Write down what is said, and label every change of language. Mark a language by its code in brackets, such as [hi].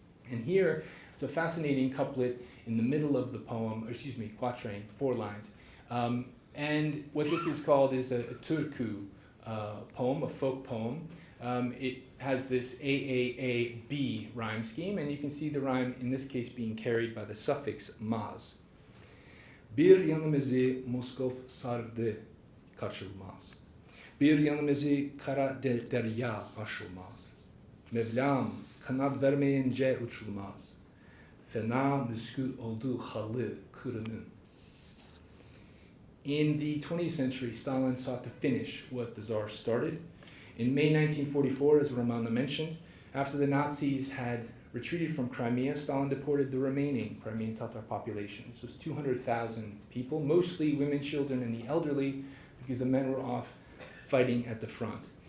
[en] And here, it's a fascinating couplet in the middle of the poem, quatrain, 4 lines. And what this is called is a Turku poem, a folk poem. It has this AAAB rhyme scheme, and you can see the rhyme in this case being carried by the suffix maz. [crh] Bir yanımızı Moskov sardı kaçılmaz. Bir yanımızı kara derya aşılmaz. Mevlam kanat vermeyince uçulmaz. Fena müskül oldu halı kırının. [en] In the 20th century, Stalin sought to finish what the Tsar started. In May 1944, as Romana mentioned, after the Nazis had retreated from Crimea, Stalin deported the remaining Crimean Tatar population. This was 200,000 people, mostly women, children, and the elderly, because the men were off fighting at the front.